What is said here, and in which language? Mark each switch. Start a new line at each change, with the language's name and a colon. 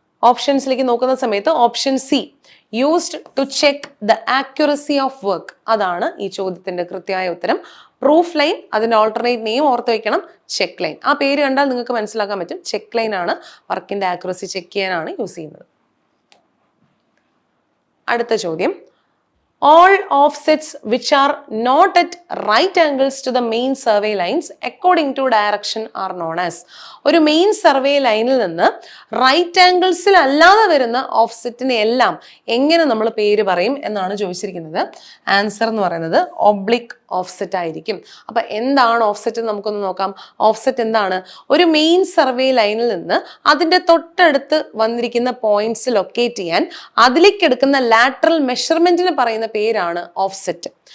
Malayalam: ഓപ്ഷൻസിലേക്ക് നോക്കുന്ന സമയത്ത് option C
English: used to check the accuracy of work,
Malayalam: അതാണ് ഈ ചോദ്യത്തിന്റെ കൃത്യമായ ഉത്തരം. പ്രൂഫ് ലൈൻ, അതിന്റെ ഓൾട്ടർനേറ്റ് നെയിം ഓർത്ത് വെക്കണം, ചെക്ക് ലൈൻ. ആ പേര് കണ്ടാൽ നിങ്ങൾക്ക് മനസ്സിലാക്കാൻ പറ്റും, ചെക്ക് ലൈൻ ആണ് വർക്കിന്റെ ആക്യുറസി ചെക്ക് ചെയ്യാനാണ് യൂസ് ചെയ്യുന്നത്. അടുത്ത ചോദ്യം,
English: all offsets which are not at right angles to the main survey lines according to direction are known as.
Malayalam: ഒരു മെയിൻ സർവേ ലൈനിൽ നിന്ന് റൈറ്റ് ആംഗിൾസിൽ അല്ലാതെ വരുന്ന ഓഫ്സെറ്റിനെ എല്ലാം എങ്ങനെ നമ്മൾ പേര് പറയും എന്നാണ് ചോദിച്ചിരിക്കുന്നത്. ആൻസർ എന്ന് പറയുന്നത് ഒബ്ലിക് ഓഫ്സെറ്റ് ആയിരിക്കും. അപ്പൊ എന്താണ് ഓഫ്സെറ്റ് എന്ന് നമുക്കൊന്ന് നോക്കാം. ഓഫ്സെറ്റ് എന്താണ്? ഒരു മെയിൻ സർവേ ലൈനിൽ നിന്ന് അതിന്റെ തൊട്ടടുത്ത് വന്നിരിക്കുന്ന പോയിന്റ്സ് ലൊക്കേറ്റ് ചെയ്യാൻ അതിലേക്ക് എടുക്കുന്ന ലാറ്ററൽ മെഷർമെന്റിന് പറയുന്ന പേരാണ് ഓഫ്സെറ്റ്.